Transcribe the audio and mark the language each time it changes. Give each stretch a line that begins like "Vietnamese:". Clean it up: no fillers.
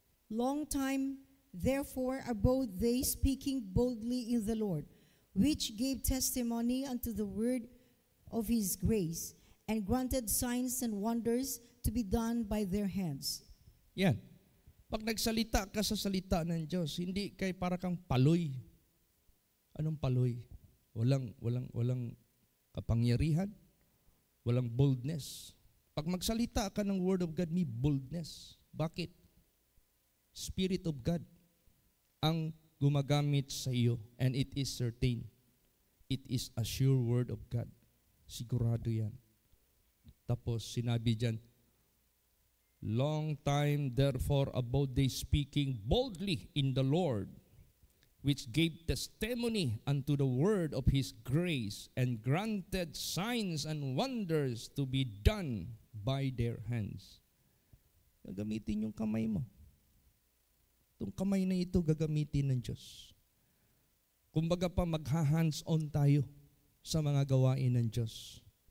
English: Long time, therefore, abode they speaking boldly in the Lord, which gave testimony unto the word of His grace, and granted signs and wonders to be done by their hands.
Filipino: Yan. Pag nagsalita ka sa salita ng Diyos, hindi kay para kang paloy. Anong paloy? Walang kapangyarihan, walang boldness. Pag magsalita ka ng Word of God, may boldness. Bakit?
English: Spirit of God ang gumagamit sa iyo, and it is certain. It is a sure Word of God.
Filipino: Sigurado yan. Tapos sinabi dyan,
English: long time therefore abode they speaking boldly in the Lord, which gave testimony unto the word of His grace, and granted signs and wonders to be done by their hands.
Filipino: Gagamitin yung kamay mo. Itong kamay na ito gagamitin ng Diyos. Kumbaga pa magha-hands-on tayo sa mga gawain ng Diyos.